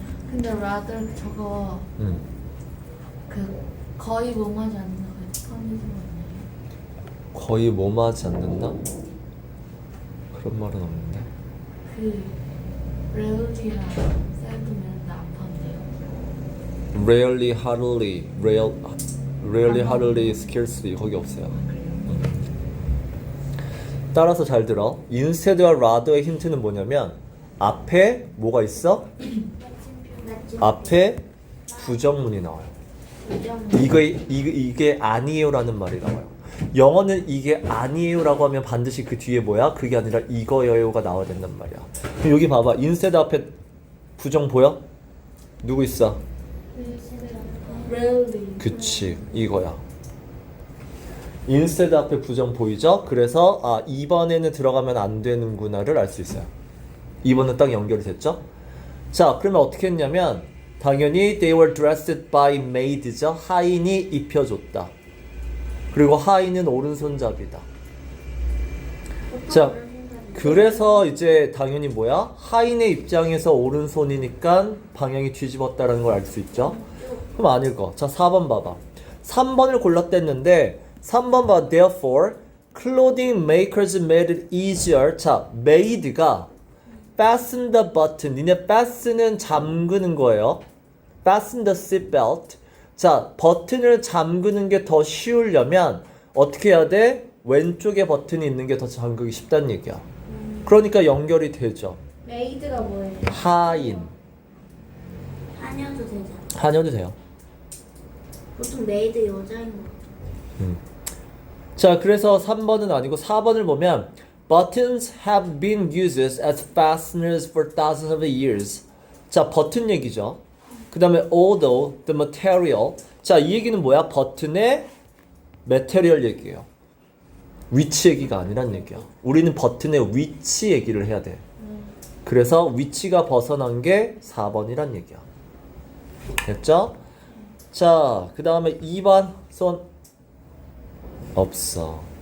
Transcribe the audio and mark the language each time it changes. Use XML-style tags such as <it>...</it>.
<ko>근데 rather 저거 그 거의 뭐하지 않는 거 퍼미션 아니에요? 거의 뭐하지 않는다? 그런 말은 없는데. 그 rarely랑 seldom은 안 판대요. rarely, hardly, rarely, hardly, scarcely 거기 없어요. 따라서 잘 들어. instead와 rather의 힌트는 뭐냐면 앞에 뭐가 있어? 앞에 부정문이 나와요. 이게 아니에요라는 말이 나와요. 영어는 이게 아니에요라고 하면 반드시 그 뒤에 뭐야? 그게 아니라 이거예요가 나와야 된단 말이야. 그럼 여기 봐봐. instead 앞에 부정 보여? 누구 있어?</ko> <en>rarely</en> <ko>그치, 이거야. instead 앞에 부정 보이죠? 그래서 2번에는 들어가면 안 되는구나를 알 수 있어요. 2번은 딱 연결이 됐죠? 자, 그러면 어떻게 했냐면 당연히</ko> <en>they were dressed by maid</en> <ko>죠. 하인이 입혀줬다. 그리고 하인은 오른손잡이다. 자, 그래서 이제 당연히 뭐야? 하인의 입장에서 오른손이니까 방향이 뒤집었다라는 걸 알 수 있죠? 그럼 안 읽어. 자, 4번 봐봐. 3번을 골랐댔는데 3번 봐.</ko> <en>Therefore, clothing makers made it easier. 자, made가 fasten the button.</en> <ko>니네 fasten은 잠그는 거예요.</ko> <en>fasten the seatbelt.</en> <ko>자, 버튼을 잠그는 게 더 쉬우려면 어떻게 해야 돼? 왼쪽에 버튼이 있는 게 더 잠그기 쉽다는 얘기야. 그러니까 연결이 되죠. 메이드가 뭐예요? 하인. 하녀도 되잖아. 하녀도 돼요. 보통 메이드 여자인 거 같아. 자, 그래서 3번은 아니고 4번을 보면</ko> <en>Buttons have been used as fasteners for thousands of years.</en> <ko>자, 버튼 얘기죠. 그 다음에</ko> <en>although the material.</en> <ko>자, 이 얘기는 뭐야? 버튼의 material 얘기예요. 위치 얘기가 아니란 얘기야. 우리는 버튼의 위치 얘기를 해야 돼. 그래서 위치가 벗어난 게 4번이란 얘기야. 됐죠? 자, 그 다음에 2번 손 없어.</ko>